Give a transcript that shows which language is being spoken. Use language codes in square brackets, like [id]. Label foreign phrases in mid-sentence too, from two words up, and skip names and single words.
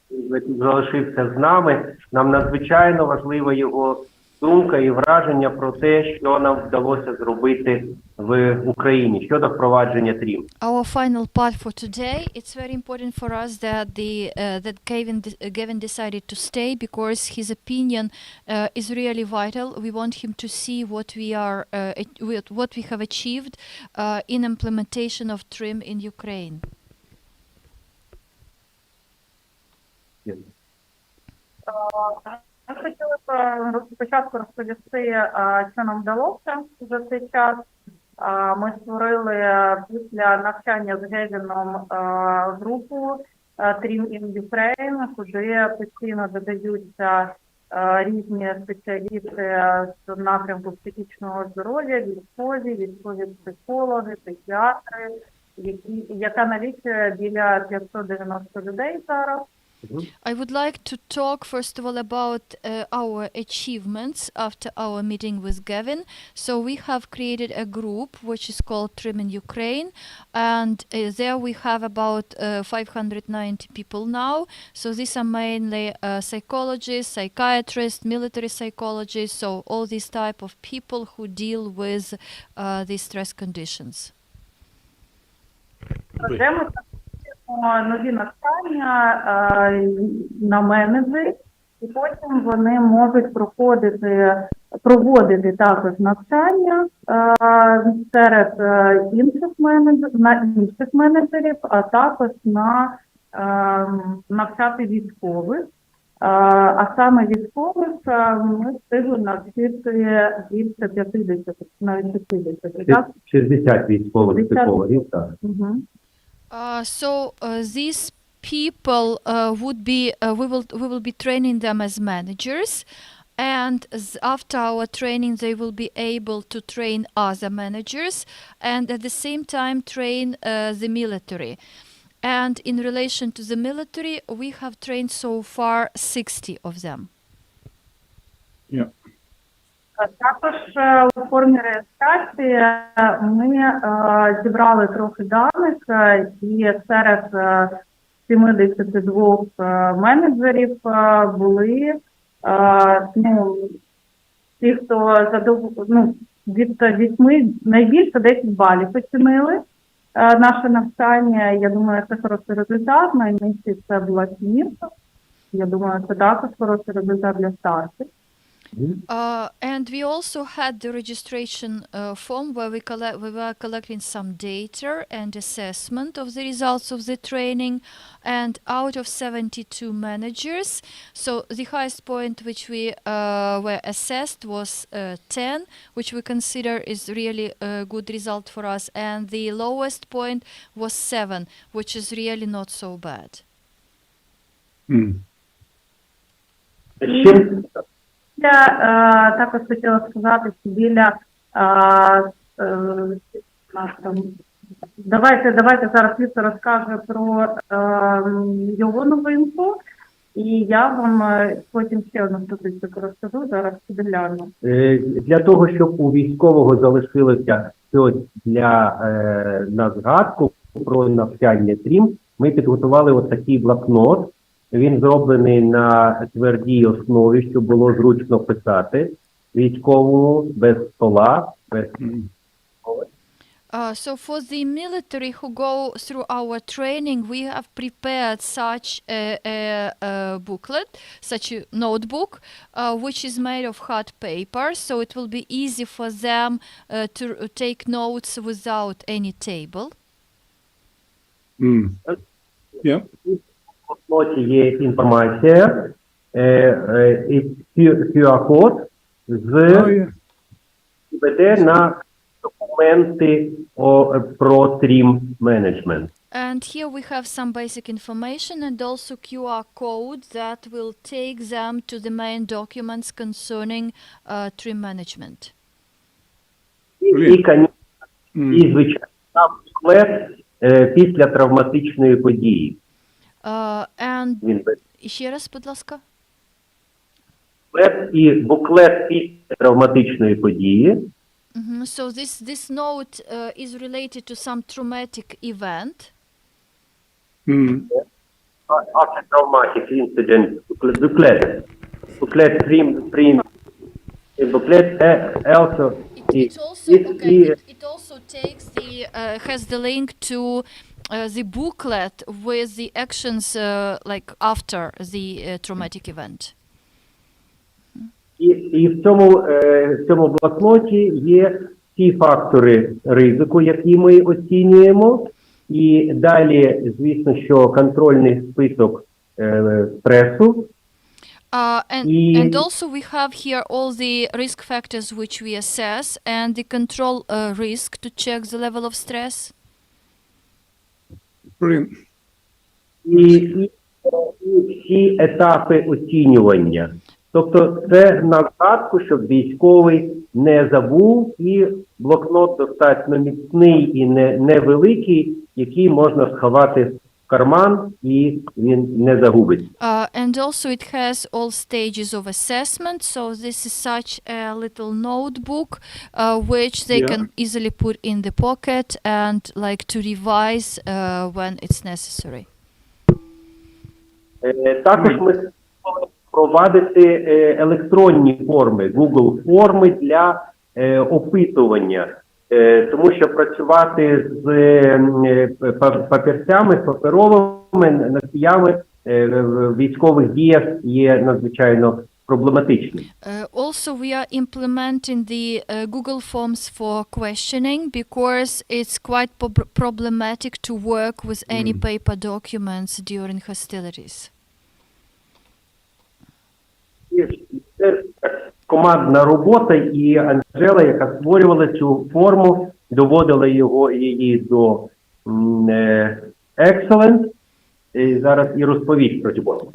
[uk] залишився з нами. Нам надзвичайно важлива його думка і враження про те, що нам вдалося зробити в Україні щодо впровадження TRiM. [en] Our final part for today, it's very important for us that that Gavin decided to stay because his opinion is really vital. We want him to see what we have achieved in implementation of TRiM in Ukraine. [uk] Ми хотіли б спочатку розповісти, що нам вдалося за цей час. Ми створили після навчання з Гевіном групу TRiM in Ukraine, куди постійно додаються різні спеціалісти з напрямку психічного здоров'я, військові психологи, педіатри, яка налічує біля 590 людей зараз. [en] I would like to talk first of all about our achievements after our meeting with Gavin. So we have created a group which is called TRiM in Ukraine, and there we have about 590 people now. So these are mainly psychologists, psychiatrists, military psychologists, so all these type of people who deal with these stress conditions. [uk] Нові навчання на менеджері, і потім вони можуть проводити також навчання серед інших менеджерів, а також навчати військових. А саме військових ми встигли навчити більше 50, навіть 60. 60 військових психологів, так. [en] These people we will be training them as managers, and after our training they will be able to train other managers and at the same time train the military. And in relation to the military, we have trained so far 60 of them. Yeah. [uk] Також у формі реєстрації ми зібрали трохи даних, і серед 72 менеджерів були ті, хто від 8 найбільше 10 балів оцінили наше навчання. Я думаю, це хороший результат. Найнижчий це була сімірка. Я думаю, це також хороший результат для старших. [en] And we also had the registration form where we were collecting some data and assessment of the results of the training, and out of 72 managers, so the highest point which we were assessed was 10, which we consider is really a good result for us, and the lowest point was 7, which is really not so bad. [uk] Я також хотіла сказати, що давайте зараз Віктор розкаже про його новинку, і я вам потім ще одну статистику розкажу, зараз підгляну. Для того, щоб у військового залишилося щось на згадку про навчання TRiM, ми підготували ось такий блокнот. Він зроблений на твердій основі, щоб було зручно писати, військовому, без стола, без... [en] So for the military who go through our training, we have prepared such a booklet, such a notebook, which is made of hard paper, so it will be easy for them to take notes without any table. Yeah. [uk] В блокноті є інформація, QR-код веде на документи про [en] TRiM management. And here we have some basic information and also QR code that will take them to the main documents concerning TRiM management. [uk] І звичайно, буклет після травматичної події. And ще раз, будь ласка. Буклет після травматичної події. [en] So this note is related to some traumatic event. after traumatic incident booklet TRiM booklet also It also takes has the link to the booklet with the actions like after the traumatic event. [uk] І в цьому блокноті є ті фактори ризику, які ми оцінюємо, і далі, звісно, що контрольний список стресу. [en] And also we have here all the risk factors which we assess and the control risk to check the level of stress. [uk] І всі етапи оцінювання. Тобто це на згадку, щоб військовий не забув, і блокнот достатньо міцний і невеликий, який можна сховати в карман, і він не загубить. [en] And also it has all stages of assessment, so this is such a little notebook which they can easily put in the pocket and like to revise when it's necessary. [uk] Також ми впровадити електронні форми, Google форми для опитування, тому що працювати з папірцями, з паперовими носіями в військових діях є надзвичайно проблематичним. [en] Also we are implementing the Google Forms for questioning because it's quite problematic to work with any paper documents during hostilities. [uk] Це командна робота, і Анжела, яка створювала цю форму, доводила її до excellence, і зараз і розповість про цю форму.